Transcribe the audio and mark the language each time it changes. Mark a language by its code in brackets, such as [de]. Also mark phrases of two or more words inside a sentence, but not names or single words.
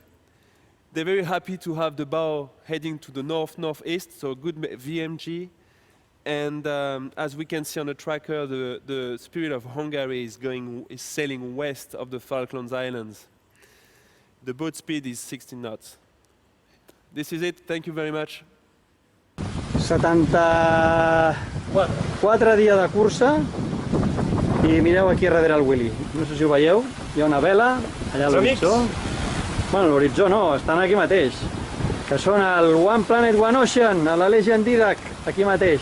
[en] They're very happy to have the bow heading to the northeast, so good VMG. And as we can see on the tracker, the Spirit of Hungary is sailing west of the Falklands Islands. The boat speed is 16 knots. This is it. Thank you very much. [ca] 74 dies de cursa i mireu aquí darrere el Willy. No sé si ho veieu, hi ha una vela allà a l'horitzó. Bueno, l'horitzó no, estan aquí mateix. Que són el One Planet, One Ocean, a la Legend Didac, aquí mateix.